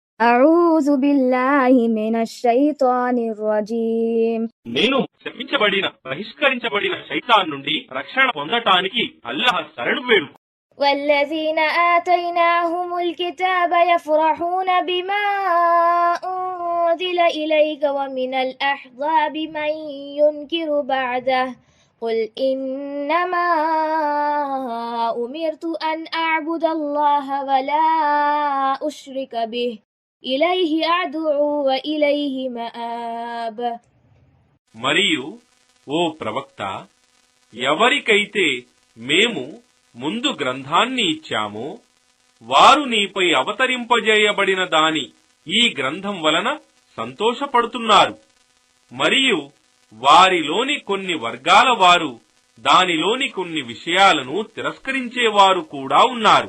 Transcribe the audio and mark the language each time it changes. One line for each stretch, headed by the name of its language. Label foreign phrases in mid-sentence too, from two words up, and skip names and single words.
Arabic: أعوذ بالله من الشيطان الرجيم.
Telugu: నేను శపించబడిన బహిష్కరించబడిన శైతాన్ నుండి రక్షణ పొందటానికి అల్లాహ్ శరణు వేడు.
Arabic: والذين آتيناهم الكتاب يفرحون بما أنزل إليك ومن الأحزاب من ينكر بعده قل إنما أمرت أن أعبد الله ولا أشرك به إليه أدعو وإليه مآب.
Telugu: మరియు ఓ ప్రవక్త, ఎవరికైతే మేము ముందు గ్రంథాన్ని ఇచ్చామో వారు నీపై అవతరింపజేయబడిన దాని ఈ గ్రంథం వలన సంతోషపడుతున్నారు. మరియు వారిలోని కొన్ని వర్గాల వారు దానిలోని కొన్ని విషయాలను తిరస్కరించేవారు కూడా ఉన్నారు.